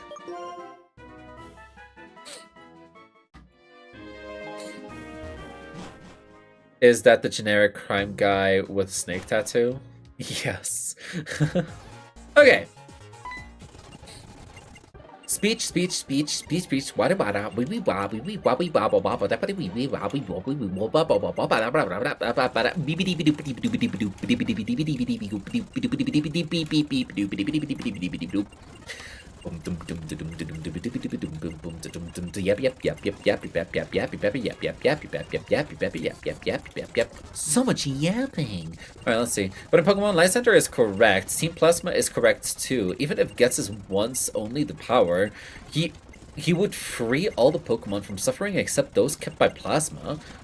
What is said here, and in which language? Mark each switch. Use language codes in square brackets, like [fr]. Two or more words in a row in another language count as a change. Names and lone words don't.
[en] Is that the generic crime guy with snake tattoo? Yes. Okay. Speech. Wada wada. Wee wee wah. Wee wee wah. Wee wah wah wah. Da ba wee wee wah. Wee wah wee wah wah wah wah. Ba da ba da ba da ba da. Beep beep beep beep beep beep beep beep beep beep beep beep beep beep beep beep beep beep. Boom dum dum dum dum dum dum dum dum boom dum dum yap yap yap yap yap yap yap yap yap yap yap yap yap yap yap yap yap yap yap. So much yapping. All right, let's see. But in Pokemon, Life Center is correct. Team Plasma is correct too. Even if Gets is once only the power, he would free all the Pokemon from suffering except those kept by Plasma.